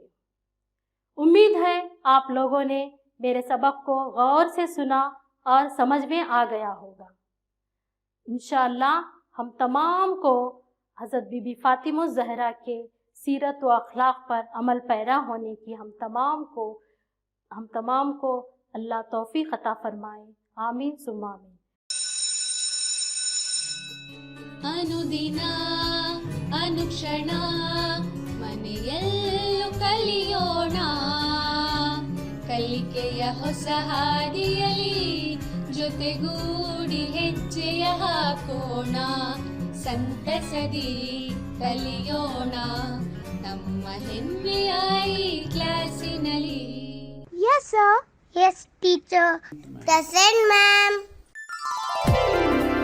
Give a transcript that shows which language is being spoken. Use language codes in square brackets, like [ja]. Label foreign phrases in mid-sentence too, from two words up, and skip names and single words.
[ur] امید ہے آپ لوگوں نے میرے سبق کو غور سے سنا اور سمجھ میں آ گیا ہوگا۔ انشاءاللہ ہم تمام کو حضرت بی بی فاطمہ الزہرا کے سیرت و اخلاق پر عمل پیرا ہونے کی ہم تمام کو اللہ توفیق عطا فرمائے، آمین ثم آمین۔ [kn] ಅನುದಿನ ಅನುಕ್ಷಣ ಮನೆಯಲ್ಲೂ ಕಲಿಯೋಣ, ಕಲಿಕೆಯ ಹೊಸ ಹಾದಿಯಲಿ ಜೊತೆಗೂಡಿ ಹೆಜ್ಜೆಯ ಹಾಕೋಣ, ಸಂತಸದಿ ಕಲಿಯೋಣ ನಮ್ಮ ಹೆಮ್ಮೆಯ ಈ ಕ್ಲಾಸಿನಲ್ಲಿ। [en] Yes, sir. Yes, teacher. Present, ma'am.